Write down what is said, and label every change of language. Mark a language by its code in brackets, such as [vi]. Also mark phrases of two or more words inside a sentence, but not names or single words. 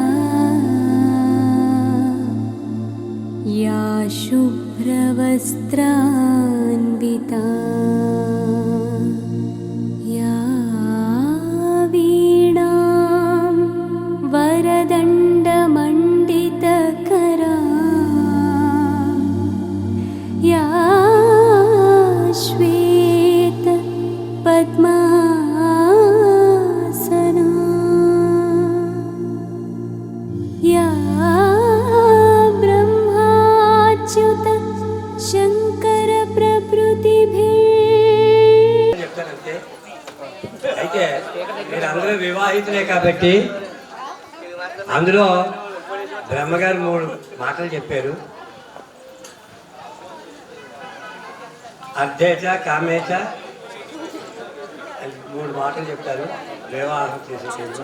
[sa] या शुभ्रवस्त्रान्विता या वीणां वरदण्डमण्डितकरा या श्वेत पद्मासना या ब्रह्माच्युत शंकर प्रभृतिभिः. [te] చెప్తానంటే అయితే మీరందరూ వివాహితులే కాబట్టి అందులో బ్రహ్మగారు 3 మాటలు చెప్పారు. [sa] अर्धेच कामेच [te] 3 మాటలు చెప్తారు వివాహం చేసేటప్పుడు.